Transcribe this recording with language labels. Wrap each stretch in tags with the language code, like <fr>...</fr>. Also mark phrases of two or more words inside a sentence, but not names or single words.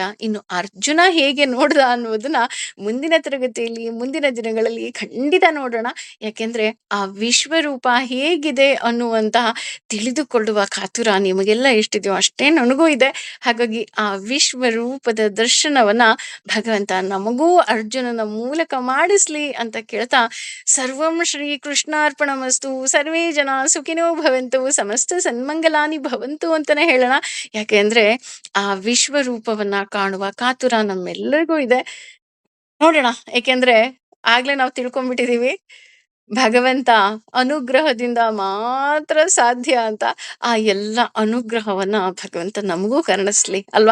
<kn>ಇನ್ನು ಅರ್ಜುನ ಹೇಗೆ ನೋಡ್ದ ಅನ್ನುವುದನ್ನ ಮುಂದಿನ ತರಗತಿಯಲ್ಲಿ, ಮುಂದಿನ ದಿನಗಳಲ್ಲಿ ಖಂಡಿತ ನೋಡೋಣ. ಯಾಕೆಂದ್ರೆ ಆ ವಿಶ್ವರೂಪ ಹೇಗಿದೆ ಅನ್ನುವಂತಹ ತಿಳಿದುಕೊಳ್ಳುವ ಕಾತುರ ನಿಮಗೆಲ್ಲ ಎಷ್ಟಿದೆಯೋ ಅಷ್ಟೇ ನನಗೂ ಇದೆ. ಹಾಗಾಗಿ ಆ ವಿಶ್ವರೂಪದ ದರ್ಶನವನ್ನ ಭಗವಂತ ನಮಗೂ ಅರ್ಜುನನ ಮೂಲಕ ಮಾಡಿಸ್ಲಿ ಅಂತ ಕೇಳ್ತಾ,</kn> <sa>ಸರ್ವಂ ಶ್ರೀ ಕೃಷ್ಣಾರ್ಪಣಮಸ್ತು, ಸರ್ವೇ ಜನ ಸುಖಿನೋ ಭವಂತು, ಸಮಸ್ತ ಸನ್ಮಂಗಲಾನಿ ಭವಂತು</sa> <kn>ಅಂತಾನೆ ಹೇಳೋಣ. ಯಾಕೆಂದ್ರೆ ಆ ವಿಶ್ವರೂಪವನ್ನ ಕಾಣುವ ಕಾತುರ ನಮ್ಮೆಲ್ಲರಿಗೂ ಇದೆ. ನೋಡೋಣ. ಏಕೆಂದ್ರೆ ಆಗ್ಲೇ ನಾವು ತಿಳ್ಕೊಂಡ್ಬಿಟ್ಟಿದೀವಿ ಭಗವಂತ ಅನುಗ್ರಹದಿಂದ ಮಾತ್ರ ಸಾಧ್ಯ ಅಂತ. ಆ ಎಲ್ಲ ಅನುಗ್ರಹವನ್ನ ಭಗವಂತ ನಮಗೂ ಕರುಣಿಸ್ಲಿ ಅಲ್ವಾ?</kn>